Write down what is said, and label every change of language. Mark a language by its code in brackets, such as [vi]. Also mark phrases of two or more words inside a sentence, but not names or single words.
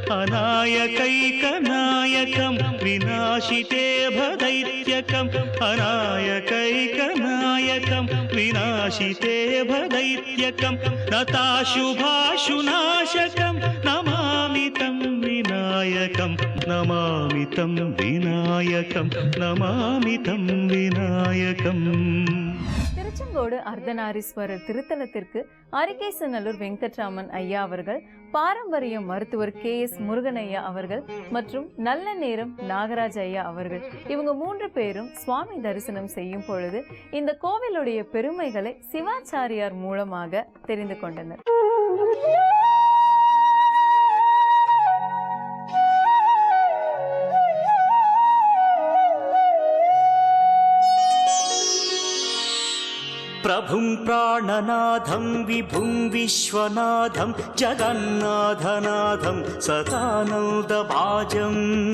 [sa] अनायकैकनायकं विनाशिते भदैत्यकं अनायकैकनायकं विनाशिते भदैत्यकं नताशुभाशुनाशकं नमामि तं विनायकं नमामि तं विनायकं नमामि तं विनायकम्. [ta] திருச்செங்கோடு அர்த்தநாரீஸ்வரர் திருத்தலத்திற்கு அரிகேசநல்லூர் வெங்கட்ராமன் ஐயா அவர்கள், பாரம்பரிய மருத்துவர் KS முருகன் ஐயா அவர்கள் மற்றும் நல்ல நேரம் நாகராஜ் ஐயா அவர்கள், இவங்க 3 பேரும் சுவாமி தரிசனம் செய்யும் பொழுது இந்த கோவிலுடைய பெருமைகளை சிவாச்சாரியார் மூலமாக தெரிந்து கொண்டனர். [sa] प्रभुं प्राणनाथं विभुं विश्वनाथं जगन्नाथनाथं सदानन्दभाजम्